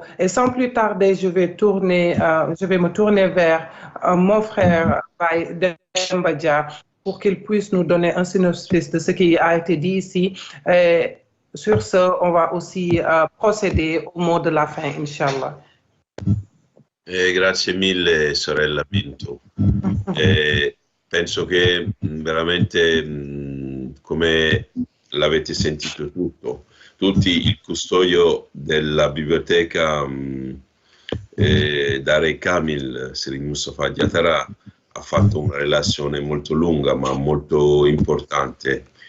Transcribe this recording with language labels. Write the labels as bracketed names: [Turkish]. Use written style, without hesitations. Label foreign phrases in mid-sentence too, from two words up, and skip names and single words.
[French] Et sans plus tarder, je vais me tourner vers mon frère Baye Demba, pour qu'il puisse nous donner un synopsis de ce qui a été dit ici. Et sur ce, on va aussi procéder au mot de la fin, [Arabic] إن شاء الله. [Italian] Grazie mille, sorella Pinto. Penso che veramente, come l'avete sentito tutti, il custodio della biblioteca Dare Kamil, Serigne Mustafa Diatara, ha fatto una relazione molto lunga ma molto importante,